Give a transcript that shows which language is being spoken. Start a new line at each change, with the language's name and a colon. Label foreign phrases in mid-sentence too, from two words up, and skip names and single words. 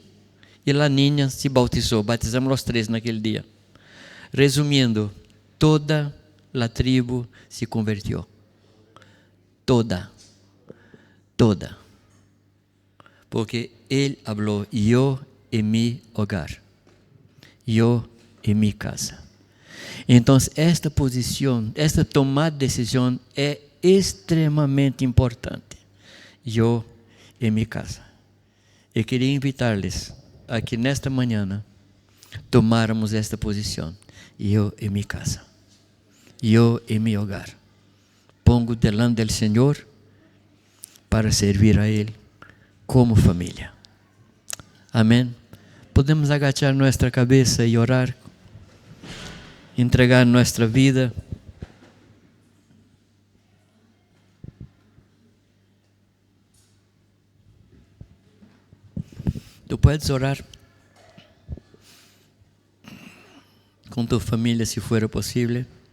Portuguese: E a niña se bautizou. Batizamos os três naquele dia. Resumindo, toda a tribo se convertiu. Toda. Porque Ele falou: eu e
Spanish: mi hogar,
Portuguese: eu e
Spanish: mi casa.
Portuguese: Então, esta posição, esta tomada de decisão é extremamente importante. Eu e
Spanish: mi casa.
Portuguese: Eu queria invitar-lhes a que nesta manhã tomáramos esta posição. Eu e
Spanish: mi casa,
Portuguese: eu e
Spanish: mi hogar. Pongo delante
Portuguese: do Senhor para servir a Ele como família. Amém? Podemos agachar nossa cabeça e orar, entregar nossa vida.
Spanish: Tu puedes orar
Portuguese: com tu família, se for possível.